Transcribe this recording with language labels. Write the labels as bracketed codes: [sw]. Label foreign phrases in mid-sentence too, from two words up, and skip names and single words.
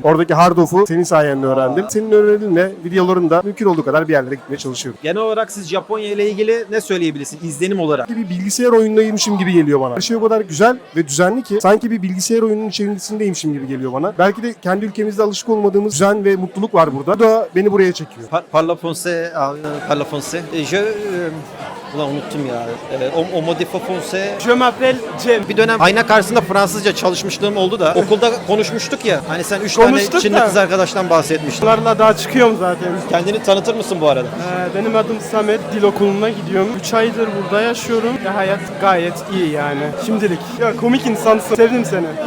[tr] Oradaki hard off'u senin sayende öğrendim. Senin önerinle videolarında mümkün olduğu kadar bir yerlere gitmeye çalışıyorum. Genel olarak siz Japonya ile ilgili ne söyleyebilirsiniz izlenim olarak? Bir bilgisayar oyunundaymışım gibi geliyor bana. Her şey o kadar güzel ve düzenli ki sanki bir bilgisayar oyununun içerisindeymişim gibi geliyor bana. Belki de kendi ülkemizde alışık olmadığımız düzen ve mutluluk var burada. Bu da beni buraya çekiyor. [fr] Parla français, parla français. [tr] Ulan unuttum ya. O modifa français. [fr] Je m'appelle Cem. [tr] Bir dönem ayna karşısında Fransızca çalışmışlığım oldu da okulda konuşmuştuk ya. Hani sen 3 tane Konuştuk Çinli da. kız arkadaştan bahsetmiştin. Onlarla daha çıkıyorum zaten. Kendini tanıtır mısın bu arada? Benim adım Samet. Dil okuluna gidiyorum. 3 aydır burada yaşıyorum. Ve hayat gayet iyi yani. Şimdilik. Ya komik insansın. Sevdim seni.